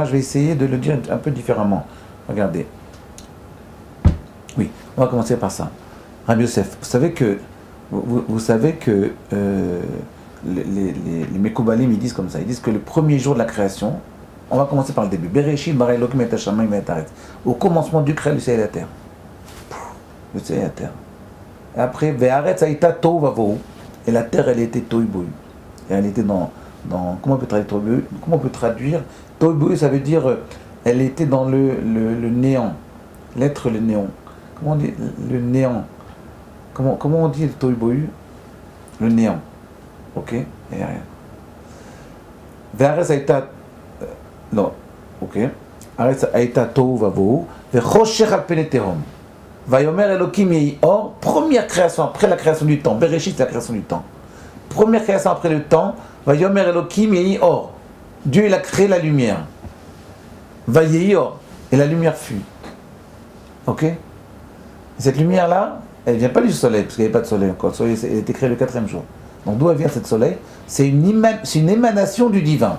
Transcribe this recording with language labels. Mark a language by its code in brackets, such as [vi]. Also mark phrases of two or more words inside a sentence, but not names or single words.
[fr] Je vais essayer de le dire un peu différemment. Regardez. Oui, on va commencer par ça. Rabbi Yosef, vous savez que les Mekoubalim, ils disent comme ça. Ils disent que le premier jour de la création, on va commencer par le début. [he] בראשית ברא אלקים את השמים את הארץ. [fr] Au commencement du créé, le ciel et la terre. Le ciel et la terre. Et après, [he] והארץ היתה תהו ובהו. [fr] Et la terre, elle était tohu bohu. Et elle était dans comment on peut traduire tohu bohu? Comment on peut traduire tohu bohu? Ça veut dire, elle était dans le néant. L'être, le néant. Comment on dit le néant? Comment on dit le tohu bohu? Le néant. Ok? Et rien. [he] והארץ היתה [fr] non, ok. [he] ארץ היתה תהו ובהו וחושך על פני תהום. ויאמר אלקים יהי אור, [fr] première création après la création du temps. Bereshit, c'est la création du temps. Première création après le temps. [he] ויאמר אלקים יהי אור. [fr] Dieu, il a créé la lumière. [he] ויהי אור. [fr] Et la lumière fut. Ok? Et cette lumière-là, elle ne vient pas du soleil, parce qu'il n'y avait pas de soleil encore. Le soleil, elle a été créé le 4e jour. Donc d'où elle vient cette soleil? C'est une émanation du divin.